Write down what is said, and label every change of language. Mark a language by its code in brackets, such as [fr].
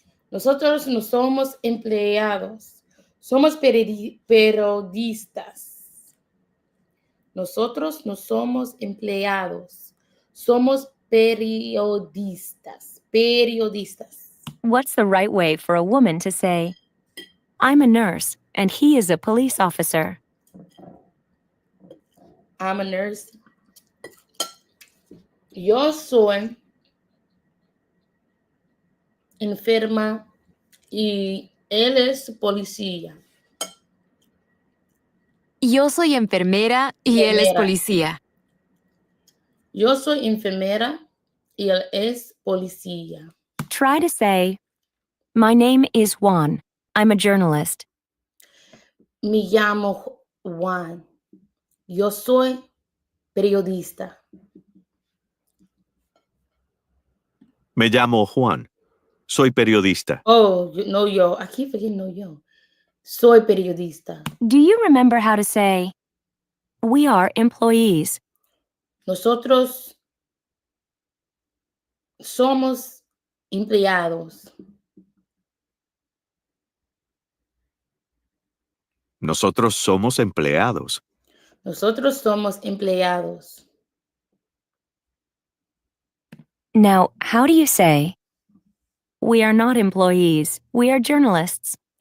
[es] Nosotros no somos empleados. Somos periodistas. Nosotros no somos empleados. Somos periodistas. Periodistas. [en] What's the right way for a woman to say, I'm a nurse and he is a police officer? I'm a nurse. [es] Yo soy enferma y él es policía. Yo soy enfermera y él es Enfermera. policía. Yo soy enfermera y él es policía. [en] Try to say, my name is Juan. I'm a journalist. [es] Me llamo Juan. Yo soy periodista. Me llamo Juan. Soy periodista. [en] Oh, no yo. I keep forgetting [es] no yo. Soy periodista. [en] Do you remember how to say, we are employees? [es] Nosotros somos empleados. Nosotros somos empleados. Nosotros somos empleados. [en] Now, how do you say, we are not employees, we are journalists?